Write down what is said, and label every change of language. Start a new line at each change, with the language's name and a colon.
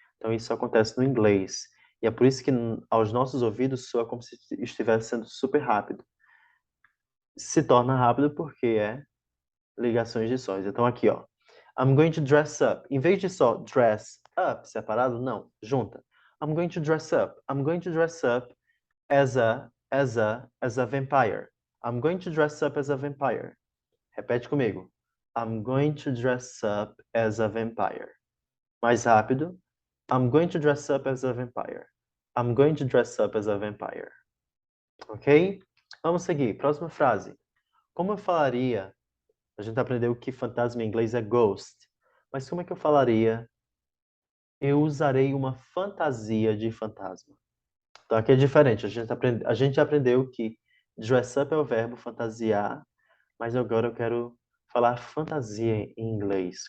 Portuguese: Então, isso acontece no inglês. E é por isso que aos nossos ouvidos soa como se estivesse sendo super rápido. Se torna rápido porque é ligações de sons. Então, aqui, ó.
English: I'm going to dress up.
Portuguese: Em vez de só dress up separado, não, junta.
English: I'm going to dress up. I'm going to dress up as a vampire. I'm going to dress up as a vampire.
Portuguese: Repete comigo.
English: I'm going to dress up as a vampire.
Portuguese: Mais rápido.
English: I'm going to dress up as a vampire. I'm going to dress up as a vampire.
Portuguese: Ok? Vamos seguir. Próxima frase. Como eu falaria? A gente aprendeu que fantasma em inglês é ghost. Mas como é que eu falaria? Eu usarei uma fantasia de fantasma. Então aqui é diferente. A gente aprendeu que dress up é o verbo fantasiar, mas agora eu quero falar fantasia em inglês.